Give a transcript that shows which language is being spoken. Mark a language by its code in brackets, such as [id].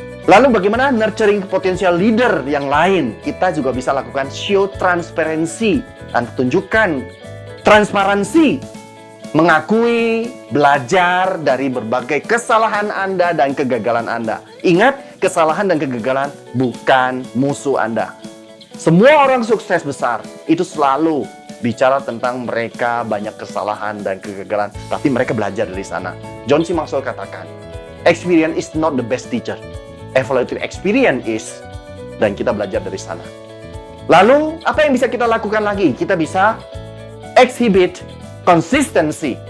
[id] Lalu bagaimana nurturing potensial leader yang lain? Kita juga bisa lakukan show transparency dan tunjukkan transparansi, mengakui, belajar dari berbagai kesalahan Anda dan kegagalan Anda. Ingat, kesalahan dan kegagalan bukan musuh Anda. Semua orang sukses besar itu selalu bicara tentang mereka banyak kesalahan dan kegagalan, tapi mereka belajar dari sana. John C. [en] Maxwell katakan, experience is not the best teacher. Evaluative experience is, [id] dan kita belajar dari sana. Lalu, apa yang bisa kita lakukan lagi? Kita bisa exhibit consistency.